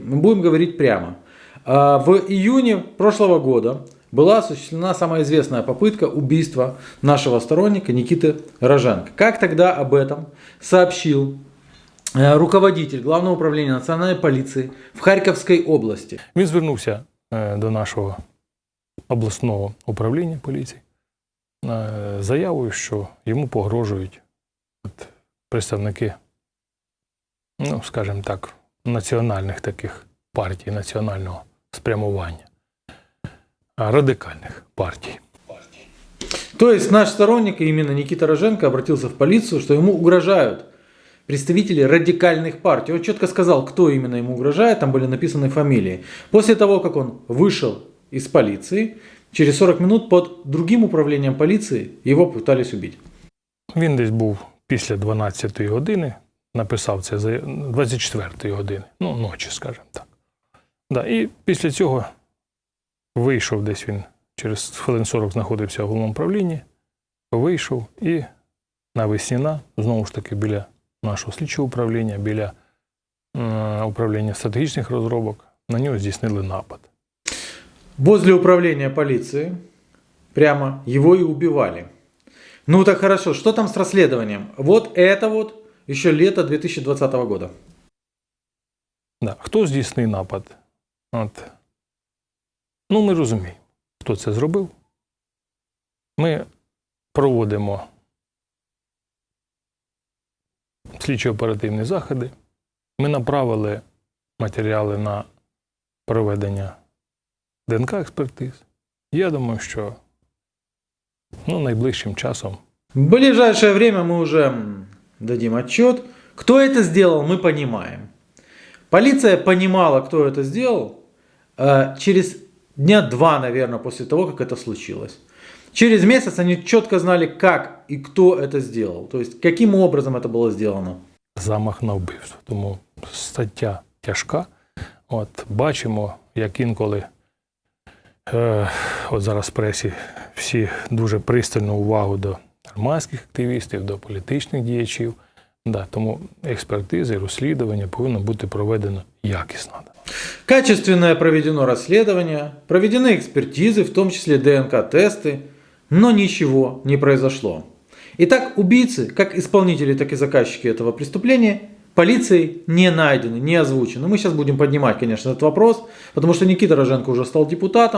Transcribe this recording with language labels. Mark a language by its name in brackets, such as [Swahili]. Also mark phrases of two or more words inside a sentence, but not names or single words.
[Russian] Мы будем говорить прямо. В июне прошлого года была осуществлена самая известная попытка убийства нашего сторонника Никиты Роженко. Как тогда об этом сообщил руководитель Главного управления национальной полиции в [Ukrainian] Харківській області? Він звернувся до нашого обласного управління поліції заявою, що йому погрожують представники, ну, скажімо так, національних таких партій, національного спрямування, [Russian] радикальных партий. То есть наш сторонник, именно Никита Роженко, обратился в полицию, что ему угрожают представители радикальных партий. Он четко сказал, кто именно ему угрожает, там были написаны фамилии. После того, как он вышел из полиции, через 40 минут под другим [Ukrainian] управлінням поліції його [Russian] пытались убити. [Ukrainian] Він десь був після 12-ї години, написав це за 24-ї години, ну, ночі, скажімо так. Да, і після цього вийшов десь він, через хвилин 40 знаходився в головному управлінні, вийшов і на Весняна, знову ж таки, біля нашого слідчого управління, біля управління стратегічних розробок, на нього здійснили напад. [Russian] Возле управления полиции прямо его и убивали. Ну так хорошо, что там с расследованием? Вот это вот еще лето 2020 года. Да. [Ukrainian] Хто здійснив напад? Ну, ми розуміємо, хто це зробив. Ми проводимо слідчо-оперативні заходи. Ми направили матеріали на проведення ДНК-експертиз. Я думаю, що найближчим часом. [Russian] В ближайшее время мы уже дадим отчет. Кто это сделал, мы понимаем. Полиция понимала, кто это сделал, через дня 2, наверное, после того, как это случилось. Через месяц они четко знали, как и кто это сделал. То есть, каким образом это было сделано. [Ukrainian] Замах на вбивство. Тому стаття тяжка. Бачимо, як інколи зараз в пресі всі дуже пристальну увагу до громадських активістів, до політичних діячів. Тому експертизи, розслідування повинно бути проведено якісно. [Russian] Качественное проведено расследование, проведены экспертизы, в том числе ДНК-тесты, но ничего не произошло. Итак, убийцы, как исполнители, так и заказчики этого преступления, полицией не найдены, не озвучены. Мы сейчас будем поднимать, конечно, этот вопрос, потому что Никита Роженко уже стал депутатом.